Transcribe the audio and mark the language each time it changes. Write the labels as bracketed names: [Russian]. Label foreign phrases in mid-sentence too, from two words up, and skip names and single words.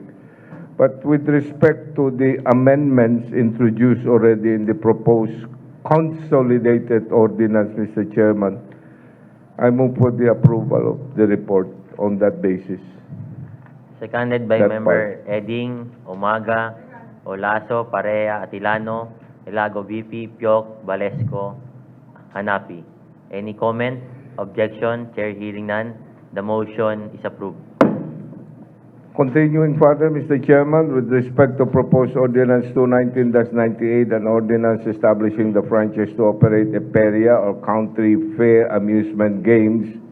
[English] But with respect to the amendments introduced already in the proposed consolidated ordinance, Mr. Chairman, I move for the approval of the report on that basis. Seconded by That Member Eding, Umaga, Olaso, Parea, Atilano, Ilago VP, Pioc, Valesco, Hanapi. Any comment? Objection? Chair hearing none. The motion is approved. Continuing further, Mr. Chairman, with respect to proposed ordinance 219-98, an ordinance establishing the franchise to operate a feria or country fair amusement games.